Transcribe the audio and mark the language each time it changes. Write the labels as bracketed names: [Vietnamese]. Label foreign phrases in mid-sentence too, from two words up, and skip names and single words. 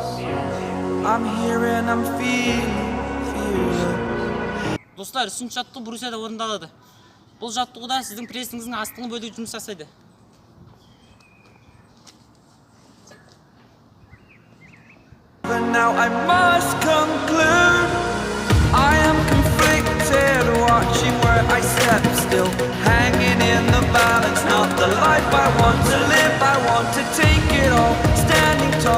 [English] I'm here and I'm feeling. [Kazakh] Достар, үшінші жаттығу Брусияда орындалады. Бұл жаттығуда сіздің прессіңіздің астыңғы бөлігі жұмыс жасайды. [English] But now I must conclude, I am conflicted, watching where I step still, hanging in the balance. Not the life I want to live, I want to take it all, standing tall.